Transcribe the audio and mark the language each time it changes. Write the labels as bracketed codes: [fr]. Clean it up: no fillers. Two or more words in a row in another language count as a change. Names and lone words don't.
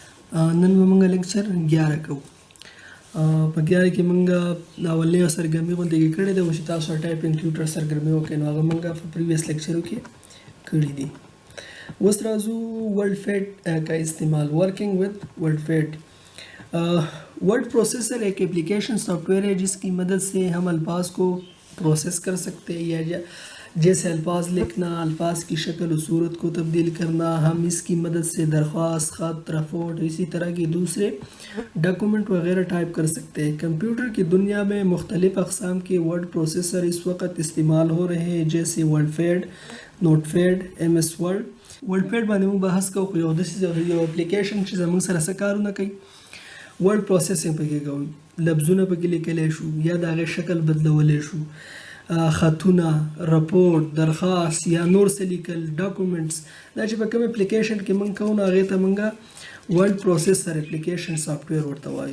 [ps] نن به موږ لیکچر 11 کوو. په 11 کې موږ اولنۍ سرګرمي غونډه کې کړې ده چې تاسو ټایپینګ ټیوټر سرګرمي وکړئ نو هغه موږ په پریویس لیکچرو کې کړې دي. اوس راځو WordPad [ur] کا استعمال [en] working with WordPad. word processor [ur] ایک [en] application software [ur] ہے جس کی مدد سے ہم الفاظ کو پروسیس کر سکتے ہیں یا جیسے الفاظ لکھنا، الفاظ کی شکل اور صورت کو تبدیل کرنا. ہم اس کی مدد سے درخواست، خط، رپورٹ، اسی طرح کے دوسرے ڈاکیومنٹ وغیرہ ٹائپ کر سکتے ہیں. کمپیوٹر کی دنیا میں مختلف اقسام کے [en] word processor [ur] اس وقت استعمال ہو رہے ہیں جیسے ورڈپیڈ، نوٹپیڈ، MS ورڈ. [ps] वर्डपैड باندې موږ بحث کوو یو داسې اپلیکیشن چې زموږ سره څه کارونه کوي. [en] word processing [ps] پکې کوو، لفظونه پکې لیکلی شو یا د هغې شکل بدلولی شو، خطونه، رپورټ، درخواست یا نور څه لیکل، ډاکومنټس. دا چې په کوم اپلیکیشن کې موږ کوو نو هغې ته موږ [en] word processor application software [ps] ورته وایو.